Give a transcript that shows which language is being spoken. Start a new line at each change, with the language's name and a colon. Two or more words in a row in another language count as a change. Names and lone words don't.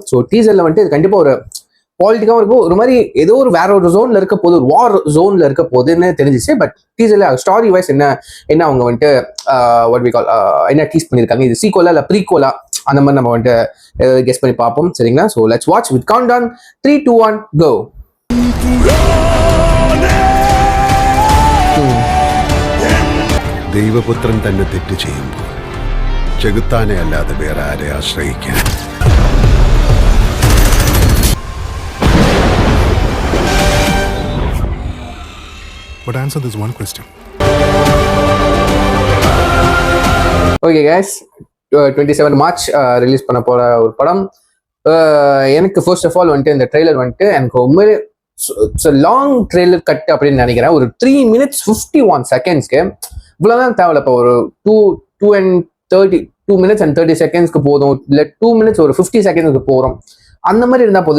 Tamil: ஸோ டீசரில் வந்துட்டு இது கண்டிப்பாக ஒரு பாலிட்டிக்காகவும் இருக்கும், ஒரு மாதிரி ஏதோ ஒரு வேற ஒரு ஜோன்ல இருக்க போது, ஒரு
English: war zoneல
Tamil: இருக்க போதுன்னு தெரிஞ்சிச்சு.
English: but teaserல story wise
Tamil: என்ன அவங்க வந்துட்டு
English: what we call
Tamil: என்ன டீஸ் பண்ணியிருக்காங்க, இது சீக்வலா இல்லை ப்ரீக்வலா, அந்த மாதிரி நம்ம வந்துட்டு கெஸ் பண்ணி பார்ப்போம்.
English: சரிங்களா? so let's watch with count down 3, 2, 1 go.
Malayalam: ദൈവപുത്രൻ തന്നെ തെറ്റ് ചെയ്യുമ്പോൾ ചെകുത്താനെ അല്ലാതെ വേറെ ആരെ ആശ്രയിക്കാൻ?
English: But answer this one question. Okay guys,
Tamil: 27 March ரிலீஸ் பண்ண போற ஒரு படம். எனக்கு
English: first of all
Tamil: வந்துட்டு இந்த ட்ரெய்லர் வந்துட்டு எனக்கு உண்மையிலே
English: long trailer cut
Tamil: அப்படின்னு நினைக்கிறேன். ஒரு 3
English: minutes 51 seconds
Tamil: க்கு இவ்வளோதான் தேவையில்ல. இப்போ ஒரு 2
English: minutes and 30 seconds
Tamil: க்கு போதும், இல்லை 2 minutes ஒரு 50 secondsக்கு போகிறோம், அந்த மாதிரி இருந்தால் போதும்.